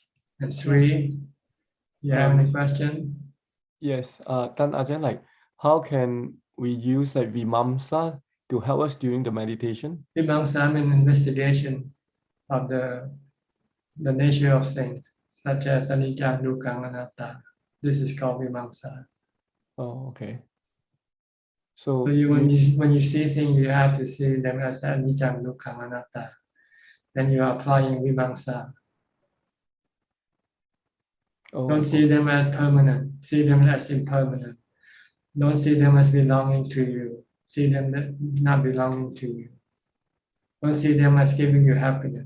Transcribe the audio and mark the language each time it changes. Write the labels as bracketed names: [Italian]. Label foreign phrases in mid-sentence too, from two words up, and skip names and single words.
[English] And Sri, you have any question? Yes, Tan Ajahn, like how can we use like Vimamsa to help us during the meditation? Vimamsa means investigation of the nature of things, such as [Pali] anicca, dukkha, anatta. [English] This is called Vimamsa. Oh, okay. So when you see things, you have to see them as [Pali] anicca, dukkha, anatta. [English] Then you are applying Vimamsa. Don't see them as permanent. See them as impermanent. Don't see them as belonging to you. See them not belonging to you. Don't see them as giving you happiness.